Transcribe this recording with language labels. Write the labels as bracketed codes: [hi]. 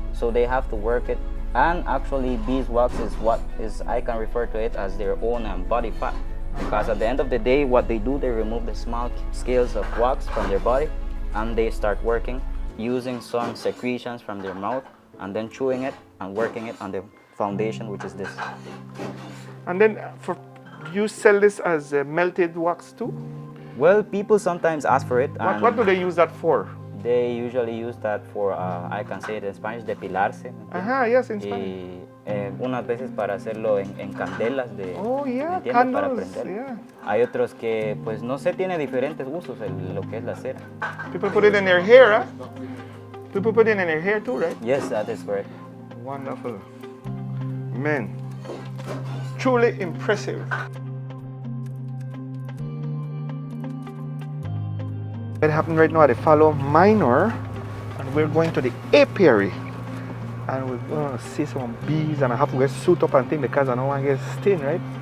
[en] So they have to work it, and actually beeswax is what is, I can refer to it as their own body fat, because at the end of the day what they do, they remove the small scales of wax from their body, and they start working using some secretions from their mouth, and then chewing it and working it on the foundation, which is this. And then you sell this as melted wax too? Well, people sometimes ask for it. And What do they use that for? they usually use that for, I can say it in Spanish, depilarse. [es] ¿me entiendes? [en] Ajá, yes, in Spanish. [es] Y unas veces para hacerlo en candelas de, [en] Oh, yeah, [es] ¿me entiendes? Para [en] candles, [es] prender. [en] yeah. [es] Hay otros que, pues, no sé, tiene diferentes usos lo que es la cera. [en] People put it in their hair, huh? People put it in their hair too, right? Yes, that is correct. Wonderful. Man, truly impressive. What happened right now at the Fallow Minor, and we're going to the apiary, and we're going to see some bees, and I have to get suit up and thing because I don't want to get sting, right?